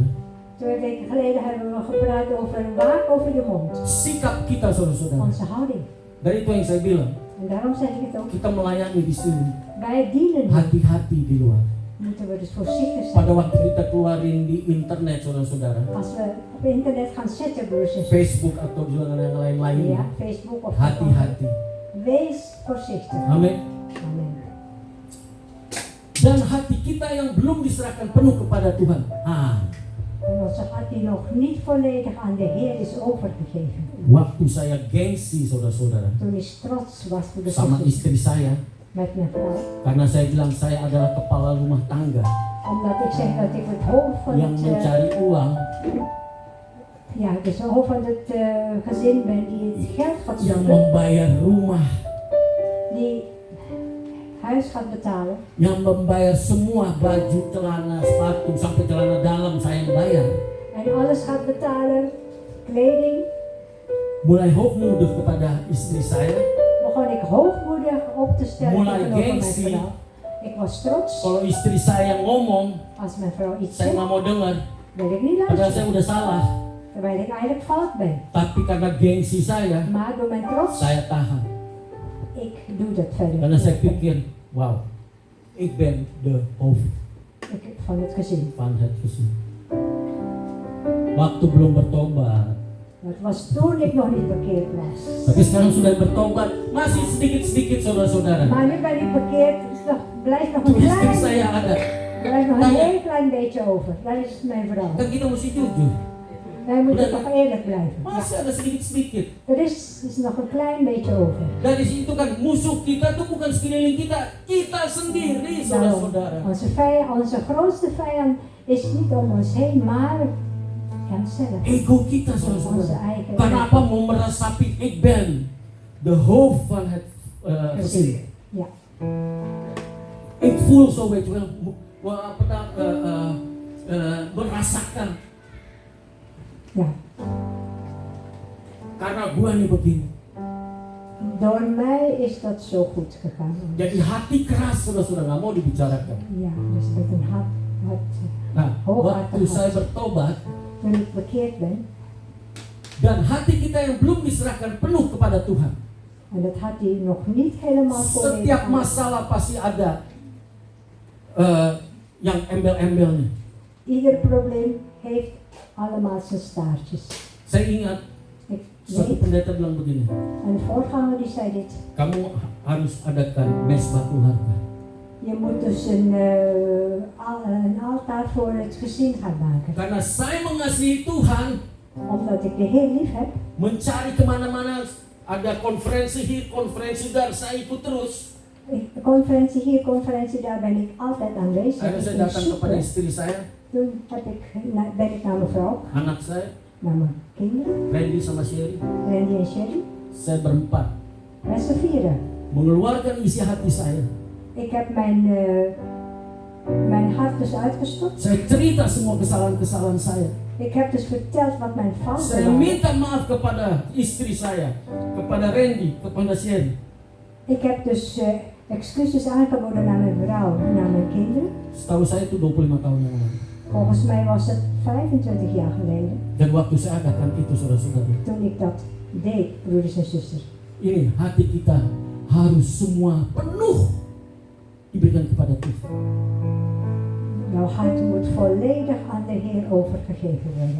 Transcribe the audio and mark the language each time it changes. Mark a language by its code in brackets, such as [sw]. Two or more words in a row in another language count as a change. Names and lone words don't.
[nl] 2 weken geleden hebben we gepraat over waak over je mond. [id] Sikap kita saudara-saudara. [nl] Onze houding. [id] Dari itu yang saya bilang, [nl] En daarom zeg ik het ook. [id] kita melayani di sini. [nl] Wij dienen. [id] Hati-hati di luar. [nl] Moeten we dus voorzichtig zijn. [id] Pada waktu kita keluarin di internet saudara-saudara, [nl] Als we op internet gaan zetten, broers en zussen. [id] Facebook atau jalan yang lain-lain, [nl] Ja, Facebook of [id] hati-hati. [nl] Wees voorzichtig. [id] Amin. [nl] Amen. [id] Dan hati kita yang belum diserahkan penuh kepada Tuhan. [nl] En onze hart die nog niet volledig aan de Heer is overgegeven. [id] Waktu saya gengsi saudara-saudara [nl] Toen is trots was voor de [id] sama [nl] zuster [id] istri saya, [nl] met mijn vrouw. [id] karena saya bilang saya adalah kepala rumah tangga [nl] Omdat ik zeg dat ik het hoofd van [id] yang [nl] het, [id] mencari uang, [nl] dus het hoofd van het gezin ben die het geld gaat [id] yang [nl] zoeken, [id] membayar rumah, [nl] die huis gaat betalen. [id] yang membayar semua baju, celana, sepatu, sampai celana dalam saya yang bayar. [nl] En alles gaat betalen, kleding. [id] Mulai hoogmoedig kepada istri saya. [nl] Begon ik hoogmoedig op te stellen [id] Mulai [nl] tegenover mijn [id] gengsi. [nl] vrouw. Ik was trots. [id] Kalau istri saya ngomong, [nl] Als mijn vrouw iets [id] saya [nl] zegt, [id] nggak mau dengar, [nl] wil ik niet [id] padahal saya [nl] luisteren. [id] udah salah. [nl] Terwijl ik eigenlijk fout ben. [id] Tapi karena gengsi saya [nl] Maar door mijn trots, [id] tahan. [nl] ik doe dat verder. [id] Karena saya pikir, [nl] wow, ik ben de hoofd Van het gezin. van het gezin. [id] Waktu belum bertobat, [nl] Dat was toen ik nog niet bekeerd was. [id] tapi sekarang sudah bertobat, masih sedikit-sedikit saudara-saudara. [nl] Maar nu ben ik bekeerd, dus blijft nog [id] Tuh [nl] een [id] istri [nl] klein, [id] saya ada. [nl] blijft nog een heel klein beetje over. Dat is mijn vrouw. [id] Kan kita mesti jujur. [nl] Wij moeten toch eerlijk blijven. Ja. [id] Masih ada sedikit-sedikit. [nl] Er is nog een klein beetje over. [id] Dari situ kan musuh kita tuh bukan sekeliling kita, kita sendiri [nl] Daarom, [id] saudara-saudara. [nl] onze grootste vijand is niet om ons heen, maar onszelf. [id] Ego kita [nl] Onze [id] saudara-saudara. [nl] eigen [id] Kenapa mau meresapi [nl] ik ben de hoofd van het gezin? Ja. Ik voel zo, weet je wel, [id] merasakan. [nl] Ja. [id] Karena gua nih begini. [nl] Door mij is dat zo goed gegaan. [id] Jadi hati keras saudara-saudara, nggak mau dibicarakan. [nl] Ja, dus met een hart. [id] Nah, [nl] Hooghartig [id] waktu saya [nl] hart. [id] bertobat [nl] Toen ik bekeerd ben, [id] dan hati kita yang belum diserahkan penuh kepada Tuhan, [nl] en dat had hij nog niet helemaal volledig [id] setiap [nl] aan. [id] masalah pasti ada yang embel-embelnya. [nl] Ieder probleem heeft allemaal zijn staartjes. [id] Saya ingat [nl] Ik [id] suatu [nl] weet, [id] pendeta bilang begini, [nl] een voorganger die zei dit. [id] kamu harus adakan mesbah keluarga. [nl] Je moet dus een altaar voor het gezin gaan maken. [id] Karena saya mengasihi Tuhan, [nl] Omdat ik de Heer lief heb, [id] mencari kemana-mana Ada konferensi hier, konferensi daar, saya ikut terus. [nl] Conferentie hier, conferentie daar ben ik altijd aanwezig. [id] Akhirnya [nl] Ik [id] saya [nl] vind het [id] datang kepada [nl] super. [id] istri saya, [nl] Toen ben ik naar mijn vrouw, [id] anak saya, [nl] naar mijn kinderen, [id] Randy sama Sherry. [nl] Randy en Sherry. [id] Saya berempat [nl] Met z'n vieren. [id] mengeluarkan isi hati saya. [nl] Ik heb mijn hart dus uitgestort. [id] Saya cerita semua kesalahan-kesalahan saya. [nl] Ik heb dus verteld wat mijn fouten [id] Saya [nl] waren. [id] minta maaf kepada istri saya, kepada Randy, kepada Sherry. [nl] Ik heb dus excuses aangeboden naar mijn vrouw en naar mijn kinderen. [id] Setahu saya itu 25 tahun yang lalu. [nl] Volgens mij was het 25 jaar geleden [id] Dan waktu saya adakan itu, saudara-saudara, [nl] toen ik dat deed, broeders en zusters. [id] ini hati kita harus semua penuh diberikan kepada Tuhan. [nl] Jouw hart moet volledig aan de Heer overgegeven worden.